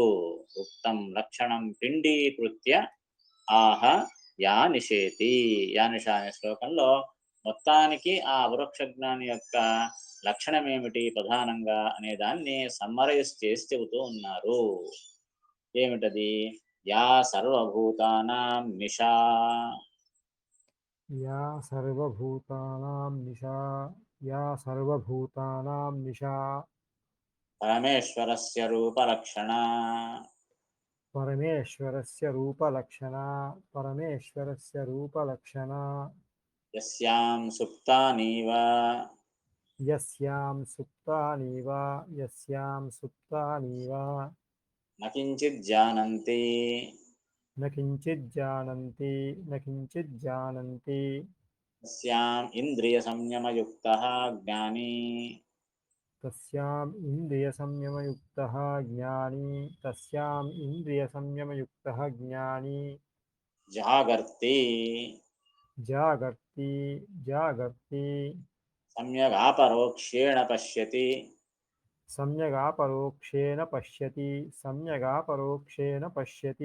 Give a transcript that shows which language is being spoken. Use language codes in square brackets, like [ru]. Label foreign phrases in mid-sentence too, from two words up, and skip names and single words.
[sa] ఉక్తం లక్షణం పిండీకృత్య ఆహ యా నిషేతి. యా నిష [te] అనే శ్లోకంలో మొత్తానికి ఆ అపరోక్ష జ్ఞాని యొక్క లక్షణం ఏమిటి ప్రధానంగా అనే దాన్ని సమ్మరైజ్ చేసి చెబుతూ ఉన్నారు. [sa] ఏమిటది? యా సర్వభూతానాం నిశా, या सर्वभूतानां निशा या सर्वभूतानां निशा పరమేశ్వరస్య రూపలక్షణా, परमेश्वरस्य रूपलक्षणा परमेश्वरस्य रूपलक्षणा యస్యాం సుప్తానీవ यस्यां सुप्तानीव న కించిత్ జానంతి न किञ्चिज्जानन्ति न किञ्चिज्जानन्ति యస్యాం ఇంద్రియ సంయమయుక్తః జ్ఞానీ तस्याम् इन्द्रियसंयमयुक्तः ज्ञानी तस्याम् इन्द्रियसंयमयुक्तः ज्ञानी జాగర్తి जागर्ति जागर्ति सम्यगापरोक्षेण पश्यति सम्यगापरोक्षेण पश्यति सम्यगापरोक्षेण पश्यति